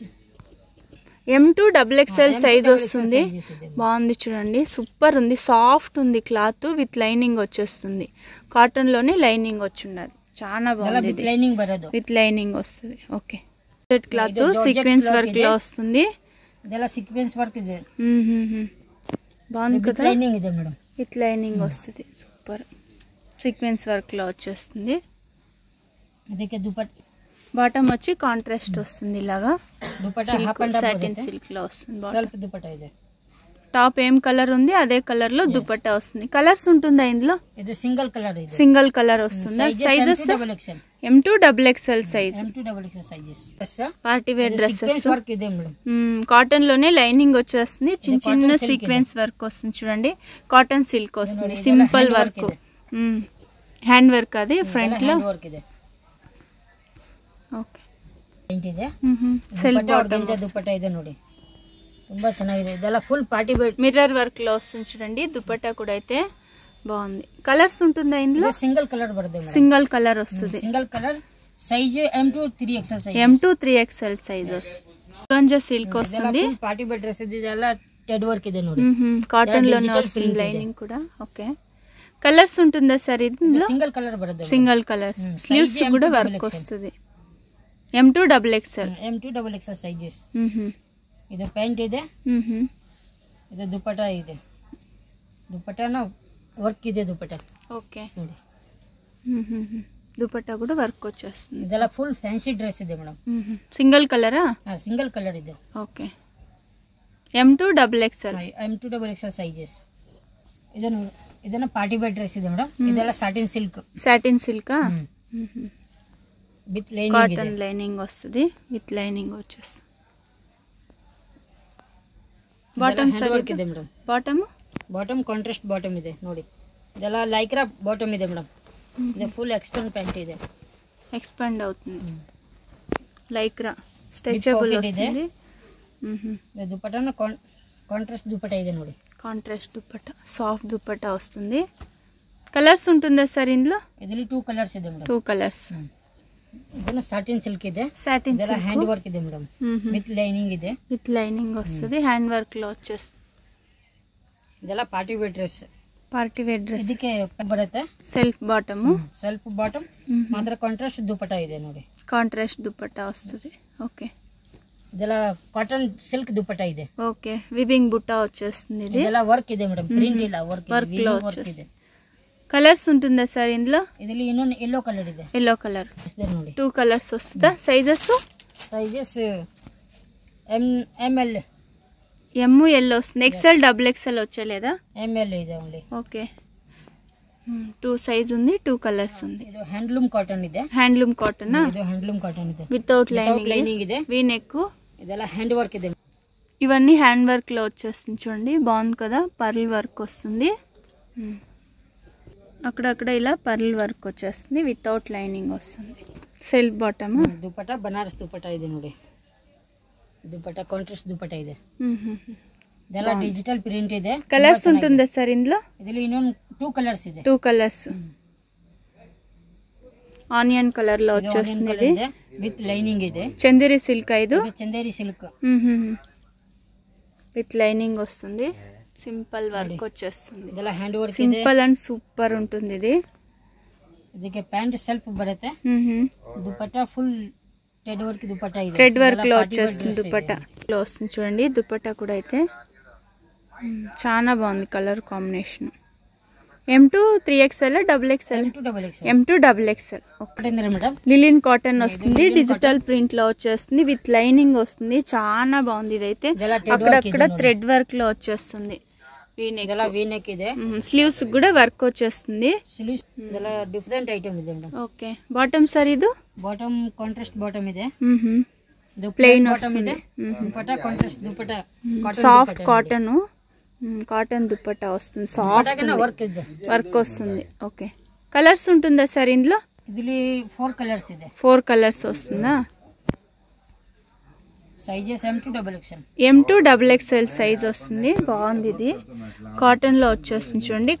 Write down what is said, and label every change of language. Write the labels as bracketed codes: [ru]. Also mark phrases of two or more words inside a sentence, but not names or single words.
[te] M2 [en] double XL size [te] వస్తుంది. బాగుంది చూడండి, సూపర్ ఉంది, సాఫ్ట్ ఉంది క్లాత్, [en] with lining [te] వచ్చేస్తుంది. కాటన్ లోనే లైనింగ్ వచ్చిన్నది, చాలా బాగుంది. [kn] లైనింగ్ బరదు, [en] with lining [te] వస్తుంది. ఓకే, [en] cloth sequence work [te] లో వస్తుంది. [kn] ಇದೆಲ್ಲ [en] sequence work [kn] ಇದೆ. [te] బాగుంది కదా, [kn] లైనింగ్ ಇದೆ మేడం, [en] with lining [te] వస్తుంది. [en] super sequence work [te] లో వచ్చేస్తుంది. [kn] ಇದಕ್ಕೆ ದುಪಟ್ಟಾ [te] బాటమ్ వచ్చి కాంట్రాస్ట్ వస్తుంది. ఇలాగా దుపట్టా [en] half and satin silk [te] లో వస్తుంది. [kn] సెల్ఫ్ దుపట్టా ಇದೆ. [te] టాప్ ఏం కలర్ ఉంది అదే కలర్ లో దుపట్టా వస్తుంది. కలర్స్ ఉంటుందా ఇందులో? [kn] ఇది [en] single colour [kn] ಇದೆ, [en] single colour [te] వస్తుంది. [en] sizes M2 double XL size. M2 double XL sizes. party wear dresses sequence work [kn] ಇದೆ మేడం. [te] కాటన్ లోనే లైనింగ్ వచ్చేస్తుంది. చిన్న చిన్న [en] sequence work [te] వస్తుంది చూడండి. [en] cotton silk [te] వస్తుంది. [en] simple work, hand work. [te] అది ఫ్రంట్ లో [kn] వర్క్ ಇದೆ. [te] ఓకే, [kn] ಇದೆ [en] self bottom [kn] దుపట్టా ಇದೆ ನೋಡಿ, ತುಂಬಾ ಚೆನ್ನಾಗಿದೆ. ಇದೆಲ್ಲ [en] full party wear mirror work [te] లో వస్తుంది చూడండి. దుపట్టా కూడా అయితే బాగుంది. కలర్స్ ఉంటుందా ఇందులో? [en] single colour [kn] బರುತ್ತೆ మేడం, [en] single colour [te] వస్తుంది. [en] single colour size M2 3XL size. M2 3XL size [te] గంజా సిల్క్ వస్తుంది. [en] party wear dress [kn] ఇది, ಇದೆಲ್ಲ [en] thread work [kn] ಇದೆ ನೋಡಿ, [te] కాటన్ లో వస్తుంది. లైనింగ్ కూడా ఓకే. కలర్స్ ఉంటుందా సార్ ఇందులో? [en] single colour [kn] బರುತ್ತೆ, [en] single colours. [te] స్లీవ్స్ కూడా వర్క్ వస్తుంది. [en] M2 double XL. M2 double XL sizes. [kn] ಇದು ಪ್ಯಾಂಟ್ ಇದೆ, ಇದು ದುಪಟ್ಟಾ ಇದೆ. ದುಪಟ್ಟಾನ ವರ್ಕ್ ಇದೆ ದುಪಟ್ಟಾ. [te] ఓకే, దుపట్టా కూడా వర్క్ వచ్చేస్తుంది. [kn] ಇದೆಲ್ಲ [en] full fancy dress [kn] ಇದೆ ಮೇಡಮ್. [te] సింగిల్ కలరా? [en] single colour [kn] ಇದೆ. [en] OK, M2 double XL. M2 double XL sizes. [kn] ಇದನ್ನ [en] party wear dress [kn] ಇದೆ ಮೇಡಮ್. ಇದೆಲ್ಲ [en] satin silk. [te] సాటిన్ సిల్కా? [en] with lining, cotton lining [te] వస్తుంది. [en] with lining [te] వచ్చేస్తుంది. బాటమ్ [kn] వర్క్ ಇದೆ ಮೇಡಮ್. [te] బాటమ్ [en] contrast bottom [kn] ಇದೆ ನೋಡಿ. ಇದೆಲ್ಲ [en] lycra bottom [kn] ಇದೆ ಮೇಡಮ್. ಇದು [en] full expand pant [kn] ಇದೆ, [te] ఎక్స్పాండ్ అవుతుంది. [en] lycra stretchable [te] వస్తుంది. [kn] దుపట్టాన కాంట్రాస్ట్ దుపట్టా ಇದೆ ನೋಡಿ, [te] కాంట్రాస్ట్ దుపట్టా, సాఫ్ట్ దుపట్టా వస్తుంది. కలర్స్ ఉంటుందా సార్ ఇందులో? [kn] ಇದರಲ್ಲಿ 2 ಕಲರ್ಸ್ ಇದೆ ಮೇಡಮ್. [te] 2 కలర్స్. [kn] ಇದನ್ನ [en] satin silk [kn] ಇದೆ. [te] సాటిన్ [kn] ಇದೆಲ್ಲ [en] hand work [kn] ಇದೆ ಮೇಡಮ್, [en] with lining [kn] ಇದೆ. [en] with lining [te] వస్తుంది. [en] hand work [te] లో వచ్చేస్తుంది. [kn] ಇದೆಲ್ಲ [en] party wear dress. party wear dress. [kn] ಇದಕ್ಕೆ ಬರುತ್ತೆ [en] self bottom. self bottom [kn] ಮಾತ್ರ ಕಾಂಟ್ರಾಸ್ಟ್ ದುಪಟ್ಟಾ ಇದೆ ನೋಡಿ, [te] కాంట్రాస్ట్ దుపట్టా వస్తుంది. ఓకే, [kn] ಇದೆಲ್ಲ [en] cotton silk [kn] ದುಪಟ್ಟಾ ಇದೆ. [te] ఓకే, వివింగ్ బుట్టా వచ్చేస్తుంది. ఇది [kn] ಇದೆಲ್ಲ ವರ್ಕ್ ಇದೆ ಮೇಡಮ್, ಪ್ರಿಂಟ್ ಇಲ್ಲ, ವರ್ಕ್ [te] లో [kn] ಇದೆ. [te] కలర్స్ ఉంటుందా సార్ ఇందులో? [kn] ಇದರಲ್ಲಿ ಇನ್ನೊಂದು [en] yellow colour [kn] ಇದೆ. [en] yellow colour [kn] ನೋಡಿ, [te] 2 కలర్స్ వస్తుందా? సైజెస్ [en] ML [te] ఎల్ వస్తుంది. [en] XL double XL [te] వచ్చేలేదా? [kn] ML ಇದೆ ఓన్లీ. [te] ఓకే, 2 సైజ్ ఉంది, 2 కలర్స్ ఉంది. [kn] ಇದು [en] handloom cotton [kn] ಇದೆ. [en] handloom cotton. [kn] ಇದು [en] handloom cotton [kn] ಇದೆ, వితౌట్ లైనింగ్ ಇದೆ. [en] V neck. [kn] ಇದೆಲ್ಲ [en] hand work [kn] ಇದೆ. [te] ఇవన్నీ [en] hand work [te] లో వచ్చేస్తుంది చూడండి. బాగుంది కదా, [en] pearl work [te] వస్తుంది. అక్కడక్కడ ఇలా [en] pearl work [te] వచ్చేస్తుంది. [en] without lining [te] వస్తుంది. [en] self bottom. [kn] దుపట్టా బనారస్ దుపట్టా ಇದೆ ನೋಡಿ, దుపట్టా కాంట్రాస్ట్ దుపట్టా ಇದೆ. ಇದೆಲ್ಲ [en] digital print [kn] ಇದೆ. [te] కలర్స్ ఉంటుందా సార్ ఇందులో? [kn] ಇದರಲ್ಲಿ ಇನ್ನೊಂದು 2 కలర్స్ ಇದೆ. [te] 2 కలర్స్. [en] onion colour [te] లో వచ్చేస్తుంది. ఇది [en] with lining [kn] ಇದೆ. [te] చందేరి సిల్క్. ఇది చందేరి సిల్క్ [en] with lining [te] వస్తుంది. [en] simple work [te] వచ్చేస్తుంది. [kn] ಇದೆಲ್ಲ [en] hand work [kn] ಇದೆ. [en] simple and super [te] ఉంటుంది ఇది. [kn] ಇದಕ್ಕೆ ಪ್ಯಾಂಟ್ ಸೆಲ್ಫ್ ಬರುತ್ತೆ. దుపట్టా [en] full thread work [kn] దుపట్టా ಇದೆ. [en] thread work [te] లో వచ్చేస్తుంది. దుపట్టా లో వస్తుంది చూడండి. దుపట్టా కూడా అయితే చాలా బాగుంది [en] colour combination. M2 3XL double XL. M2 double XL. [te] మేడం [en] linen cotton [te] వస్తుంది. [en] digital print [te] లో వచ్చేస్తుంది. [en] with lining [te] వస్తుంది. చాలా బాగుంది. ఇదైతే అక్కడక్కడ [en] thread work [te] లో వచ్చేస్తుంది. [kn] వీనెక్ ಇದೆ. [te] స్లీవ్స్ కూడా వర్క్ వచ్చేస్తుంది. [kn] ಸ್ಲೀವ್ಸ್ ಇದೆಲ್ಲ [en] different item [kn] ಇದೆ ಮೇಡಂ. ಓಕೆ, ಬಾಟಮ್ ಸರ್ ಇದು [en] bottom contrast bottom [kn] ಇದೆ. ಪ್ಲೇನ್ ಬಾಟಮ್ ಇದೆ. ದುಪಟ್ಟಾ ಕಾಂಟ್ರಾಸ್ಟ್ ದುಪಟ್ಟಾ [en] soft cotton. [te] కాటన్ దుపట్టా వస్తుంది. సాఫ్ట్ [kn] వర్క్ ಇದೆ, [te] వర్క్ వస్తుంది. ఓకే, కలర్స్ ఉంటుందా సార్ ఇందులో? [kn] ಇದರಲ್ಲಿ 4 కలర్స్ ಇದೆ. [te] 4 కలర్స్ వస్తుందా? [en] sizes M2 double XL. M2 double XL size [te] వస్తుంది. బాగుంది. ఇది కాటన్ లో వచ్చేస్తుంది చూడండి.